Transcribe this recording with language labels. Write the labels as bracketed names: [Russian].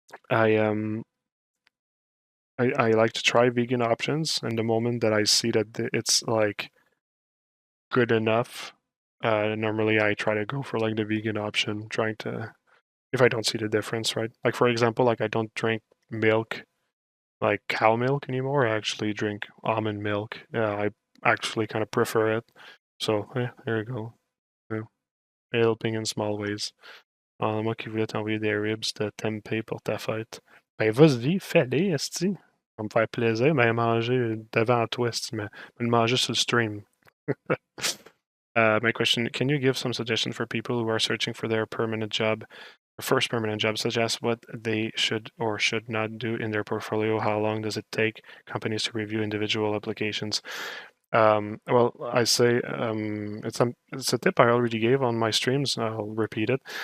[English] I like to try vegan options, and the moment that I see that it's like good enough, normally I try to go for like the vegan option, trying to, if I don't see the difference, right? Like for example, like I don't drink milk, like cow milk anymore. I actually drink almond milk. Yeah, I actually kind of prefer it. So there you go. Yeah. Helping in small ways. [French] Moi qui voulais t'envoyer des ribs de tempeh pour ta fête. Ben vas-y, fais-les, esti. Ça va me faire plaisir, mais manger devant toi, esti, mais le manger sur le stream. [English] My question, can you give some suggestions for people who are searching for their permanent job, or first permanent job, suggest what they should or should not do in their portfolio? How long does it take companies to review individual applications? Well, I say it's a tip I already gave on my streams. I'll repeat it.